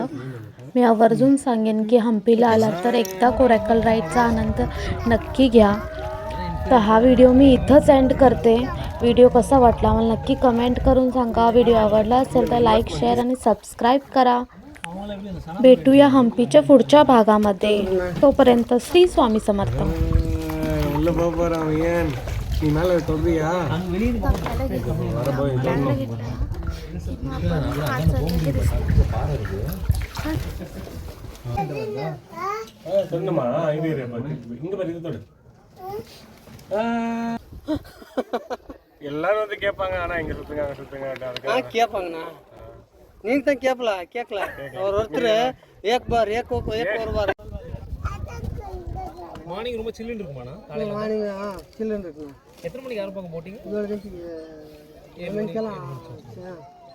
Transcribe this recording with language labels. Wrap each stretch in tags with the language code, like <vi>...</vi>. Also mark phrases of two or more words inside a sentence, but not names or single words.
<mr>मी आवर्जून सांगेन की हम्पीला आलात तर एकदा कोरायकल राईडचा आनंद नक्की घ्या. तर हा व्हिडिओ मी इथंच एंड करते. व्हिडिओ कसा वाटला मला नक्की कमेंट करून सांगा. व्हिडिओ आवडला असेल तर लाईक, शेअर आणि सबस्क्राईब करा. भेटूया हम्पीच्या पुढच्या भागामध्ये. तोपर्यंत श्री स्वामी समर्थ.</mr> <ta>உள்ள போறோம் ஏன் நீ மேல தொப்பியா சொன்னமா இது இங்க பாரு இது தொடு. எல்லாரும் வந்து கேட்பாங்க ஆனா இங்க சுத்துங்க அங்க சுத்துங்க அதுக்கு கேட்பாங்கண்ணா. நீங்க தான் கேட்கல அவர் ஒருத்தர்</ta> <hi>एक बार</hi> <ta>மார்னிங் ரொம்ப சில்லுன்னு இருக்குமாண்ணா காலையில மார்னிங் சில்லுன்னு இருக்குண்ணா. எத்தனை மணிக்கு ஆரம்பிப்பாங்க போட்டிங்? 7 மணிக்கெல்லாம்</ta>